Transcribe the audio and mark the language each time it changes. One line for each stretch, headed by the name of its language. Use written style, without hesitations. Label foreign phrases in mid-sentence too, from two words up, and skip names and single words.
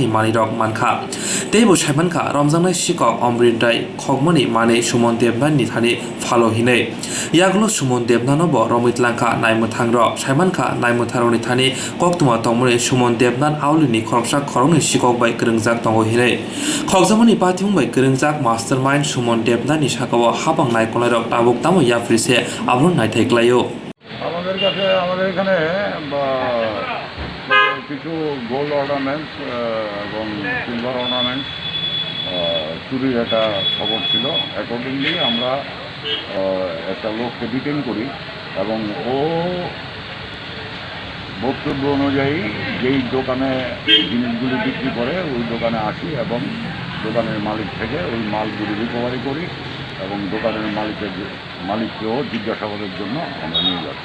Kok Borok: मानिरक मानखा तेबो साइमानखा रमजानाय सिकक अमृत राय खगमनि माने सुमन देबनाथनि थानि फालो हिनै यागलो सुमन देबनाथनबो रमितलांखा नायमुथांरक साइमानखा नायमुथारकनि थानि कक्तमा तमनि सुमन देबनाथ आवलिनि खरकसा खरंनि सिकक बाय गोरोंजाक दंग हिनै खगजामनि पातिमुं बाय गोरोंजाक मास्टारमाइन्ड सुमन देबनाथनि साकाव हाबां नायकलायरक ताबुक तामो याफ्रिसे आब्रुन नायथायख्लायो
Bangla: আমাদের কাছে আমাদের এখানে কিছু
English: gold ornaments
Bangla: এবং
English: silver ornaments
Bangla: চুরির একটা খবর ছিল। অ্যাকর্ডিংলি আমরা একটা লোককে ডিটেইন করি এবং ও বক্তব্য অনুযায়ী যেই দোকানে জিনিসগুলি বিক্রি করে ওই দোকানে আসি এবং দোকানের মালিক থেকে ওই মালগুলি রিকভারি করি এবং দোকানের মালিককেও জিজ্ঞাসাবাদের জন্য আমরা নিয়ে যাচ্ছি।